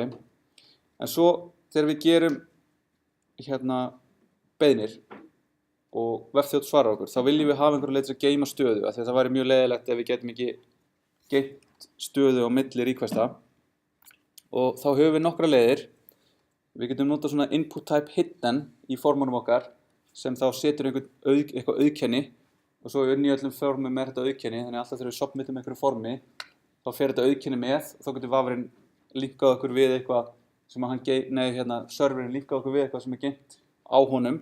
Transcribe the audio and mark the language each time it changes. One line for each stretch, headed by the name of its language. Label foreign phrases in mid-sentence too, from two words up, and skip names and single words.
Icelandic: En svo þegar við gerum beiðnir og vefþjónn svarar okkur, þá viljum við hafa einhverja leið til að geyma stöðu, af því að það væri mjög leiðilegt ef við getum ekki geymt stöðu á milli requesta. og þá höfum við nokkra leiðir. Við getum notað svona
English: input type hidden
Icelandic: í formunum okkar sem þá setur eitthvað auðkenni og svo inn í öllum formum þetta auðkenni, þannig að alltaf þegar við submitum einhverju formi þá fer þetta auðkenni með og þá getur vafrinn linkað okkur við eitthvað sem að serverinn linkað okkur við eitthvað sem geymt á honum.